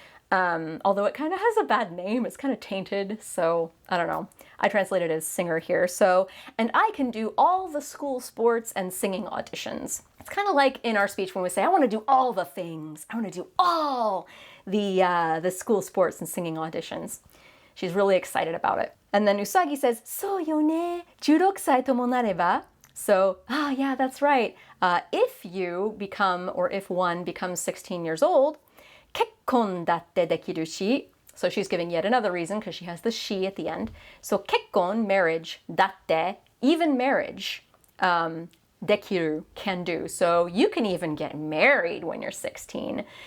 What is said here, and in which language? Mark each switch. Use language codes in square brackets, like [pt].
[en] Although it kind of has a bad name. It's kind of tainted, so I don't know. I translate it as singer here. So, and I can do all the school sports and singing auditions. It's kind of like in our speech when we say, I want to do all the things. I want to do all the school sports and singing auditions. She's really excited about it. And then Usagi says, [ja] そうよね、16歳ともなれば. [en] So, yeah, that's right. If you become, or if one becomes 16 years old, [ja] 結婚だってできるし. [en] So she's giving yet another reason because she has the she at the end. So 結婚, marriage, だって, even marriage. できる, can do. So you can even get married when you're 16.